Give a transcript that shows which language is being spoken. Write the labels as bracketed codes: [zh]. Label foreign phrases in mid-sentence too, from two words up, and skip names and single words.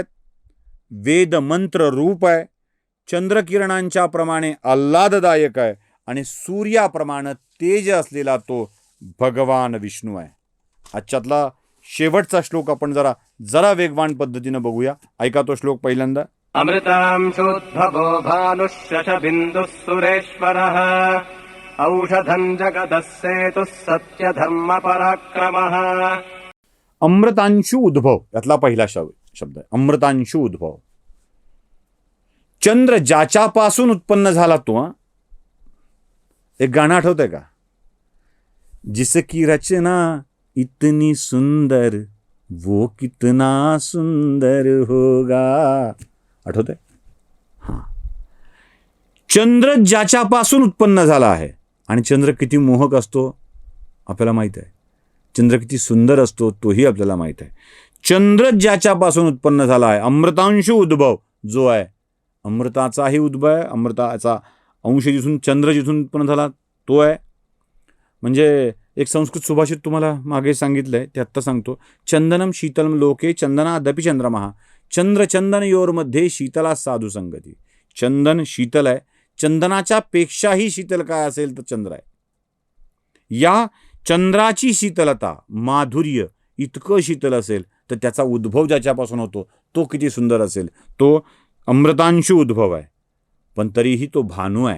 [mr] वेद मंत्र रूप आहे. चंद्रकिरणांच्या प्रमाणे आल्हाददायक आहे. आणि सूर्याप्रमाणे तेज असलेला तो भगवान विष्णू आहे. आजच्यातला शेवटचा श्लोक आपण जरा वेगवान पद्धतीनं बघूया. ऐका तो श्लोक पहिल्यांदा. [sa] अमृतांशोद्भवो भानुः शशबिन्दुः सुरेश्वरः, औषधम् जगतः सेतुः सत्यधर्मपराक्रमः [mr] अमृतांशु उद्भव यातला पहिला शब्द आहे अमृतांशु उद्भव. चंद्र ज्याच्यापासून उत्पन्न झाला तो. एक गाणं आठवतंय का? [hi] जिसकी रचना इतनी सुंदर वो कितना सुंदर होगा. [mr] आठवतंय? हां. चंद्र ज्याच्यापासून उत्पन्न झाला आहे आणि चंद्र किती मोहक असतो आपल्याला माहित आहे. चंद्र किती सुंदर असतो तोही आपल्याला माहित आहे. चंद्र ज्याच्यापासून उत्पन्न झाला आहे अमृतांशु उद्भव जो आहे अमृताचाही उद्भव आहे. अमृताचा अंश जिथून चंद्र जिथून उत्पन्न झाला तो आहे. म्हणजे एक संस्कृत सुभाषित तुम्हाला मागे सांगितलंय ते आत्ता सांगतो. [sa] चंदनम शीतलम लोके चंदनादपि चंद्रमहा चंद्र चंदन योरमध्ये शीतला साधू संगती. [mr] चंदन शीतल आहे. चंदनाच्या पेक्षाही शीतल काय असेल तर चंद्र आहे. या चंद्राची शीतलता माधुर्य इतकं शीतल असेल तर त्याचा उद्भव ज्याच्यापासून होतो तो किती सुंदर असेल. तो अमृतांशु उद्भव आहे. पण तरीही तो भानू आहे.